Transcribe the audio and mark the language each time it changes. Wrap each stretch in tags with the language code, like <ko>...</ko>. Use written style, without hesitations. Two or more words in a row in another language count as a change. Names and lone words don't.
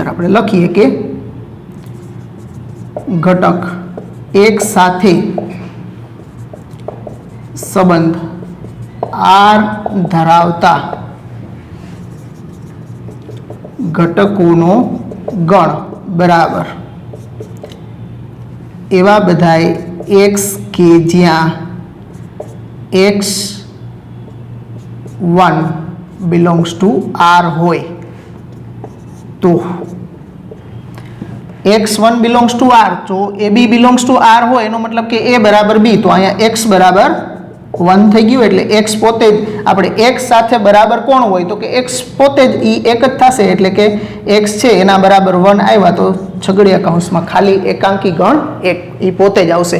<gu>આપણે લખીએ કે ઘટક એક સાથે સંબંધ R ધરાવતા ઘટકોનો ગણ બરાબર એવા બધાય x કે જ્યાં x1</gu> <en>belongs to</en> <gu>R હોય. તો x1</gu> <en>belongs to</en> <gu>R, તો AB</gu> <en>belongs to</en> <gu>R હોય એનો મતલબ કે A બરાબર B, તો અહીંયા x બરાબર 1 થઈ ગયું એટલે x પોતે જ આપણે x સાથે બરાબર કોણ હોય તો કે x પોતે જ એ એક જ થશે એટલે કે x છે એના બરાબર 1 આવ્યા તો છગડીયા કૌંસમાં ખાલી એકાંકી ગણ 1 એ પોતે જ આવશે.</gu>